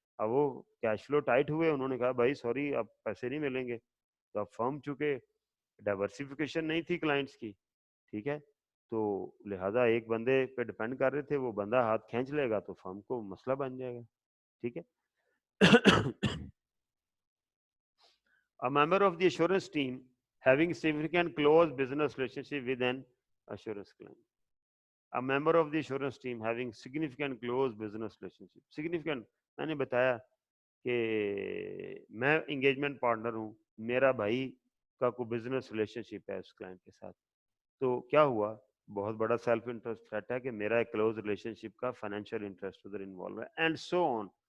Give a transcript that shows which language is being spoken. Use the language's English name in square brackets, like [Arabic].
[Urdu] اب وہ cash flow tight ہوئے, انہوں نے کہا بھائی سوری اب پیسے نہیں ملیں گے. تو اب فرم چونکہ ڈائیورسیفیکیشن نہیں تھی کلائنٹس کی, ٹھیک ہے, تو لہذا ایک بندے پہ ڈپینڈ کر رہے تھے, وہ بندہ ہاتھ کھینچ لے گا تو فرم کو مسئلہ بن جائے گا. ٹھیک ہے. [English] A member of the assurance team having significant close business relationship with an assurance client. A member of the assurance team having significant close business relationship. [Urdu] Significant, میں نے بتایا کہ میں انگیجمنٹ پارٹنر ہوں, میرا بھائی کا کوئی بزنس ریلیشن شپ ہے اس کلائنٹ کے ساتھ, تو کیا ہوا, بہت بڑا سیلف انٹرسٹ تھریٹ ہے کہ میرا ایک کلوز ریلیشن شپ کا فائنینشیل انٹرسٹ ادھر انوالو ہے, اینڈ سو آن.